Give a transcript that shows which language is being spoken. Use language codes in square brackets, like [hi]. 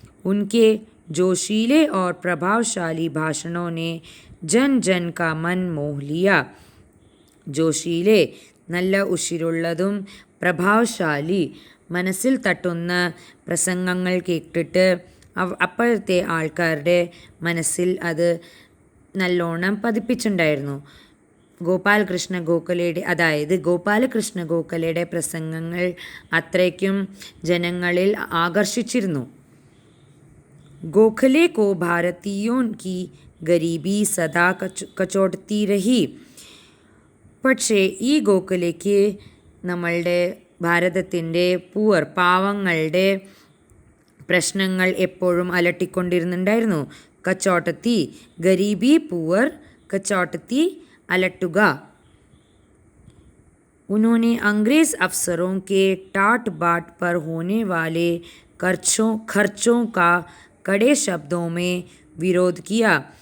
[hi] उनके जोशीले और प्रभावशाली भाषणों ने जन जन का मन मोह लिया. [ml] ജോഷിയിലെ നല്ല ഉശിരുള്ളതും പ്രഭാവശാലി മനസ്സിൽ തട്ടുന്ന പ്രസംഗങ്ങൾ കേട്ടിട്ട് അപ്പോഴത്തെ ആൾക്കാരുടെ മനസ്സിൽ അത് നല്ലോണം പതിപ്പിച്ചിട്ടുണ്ടായിരുന്നു. ഗോപാലകൃഷ്ണ ഗോഖലെയുടെ പ്രസംഗങ്ങൾ അത്രയ്ക്കും ജനങ്ങളിൽ ആകർഷിച്ചിരുന്നു. [hi] गोखले को भारतीयों की गरीबी सदा कचोटती रही. [ml] പക്ഷേ ഈ ഗോഖലെക്ക് നമ്മളുടെ ഭാരതത്തിൻ്റെ പാവങ്ങളുടെ പ്രശ്നങ്ങൾ എപ്പോഴും അലട്ടിക്കൊണ്ടിരുന്നുണ്ടായിരുന്നു. കച്ചോട്ടത്തി, ഗരീബി, കച്ചോട്ടത്തി, അലട്ടുക. [hi] उन्होंने अंग्रेज़ अफसरों के टाट बाट पर होने वाले खर्चों का कड़े शब्दों में विरोध किया.